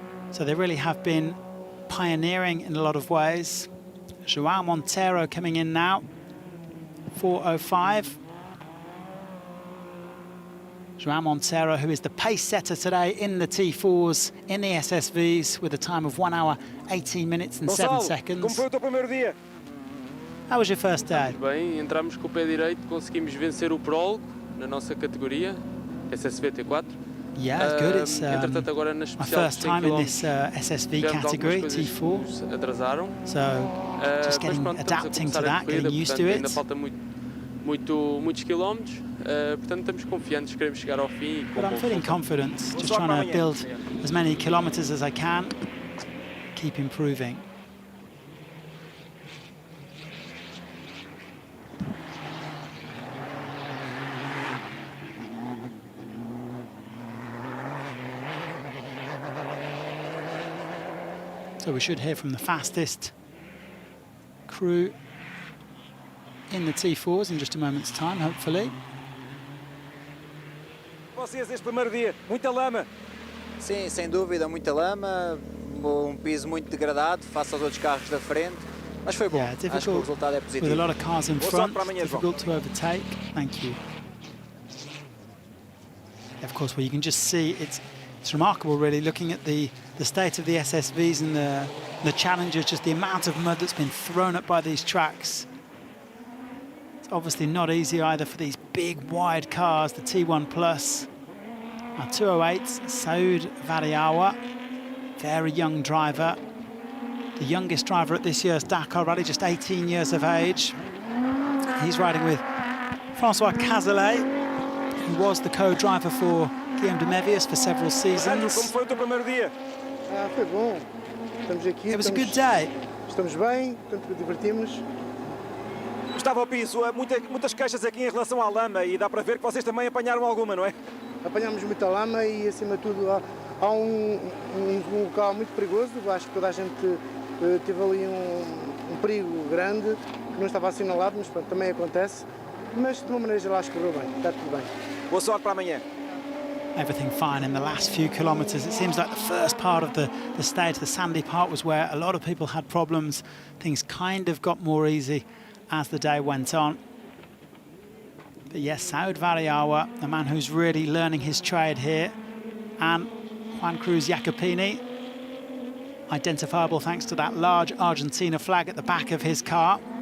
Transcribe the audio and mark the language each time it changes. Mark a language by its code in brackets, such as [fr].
[en] So they really have been pioneering in a lot of ways. João Monteiro coming in now, 4:05. João Monteiro, who is the pace setter today in the T4s, in the SSVs, with a time of 1 hour, 18 minutes and 7 seconds. [pt] Como foi o teu primeiro dia? [en] How was your first day? [pt] Bem, entramos com o pé direito, conseguimos vencer o prólogo na nossa categoria, SSV T4. [en] Yeah, it's good. It's [pt] entretanto, agora na especial [en] first time in this SSV category, T4. [pt] Atrasaram. [en] So just getting, adapting to that, getting used to it. [pt] Ainda falta muitos quilómetros, portanto estamos confiantes, queremos chegar ao fim. [en] But I'm feeling confident, just trying to build as many kilometers as I can, keep improving. So we should hear from the fastest crew in the T4s in just a moment's time, hopefully. [pt] Vocês este primeiro dia, muita lama. Sim, sem dúvida, muita lama, piso muito degradado face aos outros carros da frente, mas foi bom. [en] Yeah, [pt] Acho que o resultado é positivo. [en] With a lot of cars in front, difficult to overtake. Thank you. Of course, well, you can just see it's remarkable, really, looking at the state of the SSVs and the Challengers, just the amount of mud that's been thrown up by these tracks. It's obviously not easy either for these big, wide cars, the T1 Plus. Now 208, Saud Variawa, very young driver. The youngest driver at this year's Dakar Rally, just 18 years of age. He's riding with François Cazelet, who was the co-driver for Guillaume de Mévius for several seasons. [pt] Como foi o teu primeiro dia? Foi bom. Estamos aqui. [en] It was a good day. [pt] Estamos bem, portanto divertimos. Gustavo Piso, muitas queixas aqui em relação à lama e dá para ver que vocês também apanharam alguma, não é? Apanhamos muita lama e, acima de tudo, há um local muito perigoso. Acho que toda a gente teve ali um perigo grande que não estava assinalado, mas pronto, também acontece. Mas de uma maneira geral acho que correu bem, está tudo bem. Boa sorte para amanhã. [en] Everything fine in the last few kilometres. It seems like the first part of the stage, the sandy part, was where a lot of people had problems. Things kind of got more easy as the day went on. But yes, Saud Variawa, the man who's really learning his trade here, and Juan Cruz Jacopini, identifiable thanks to that large Argentina flag at the back of his car.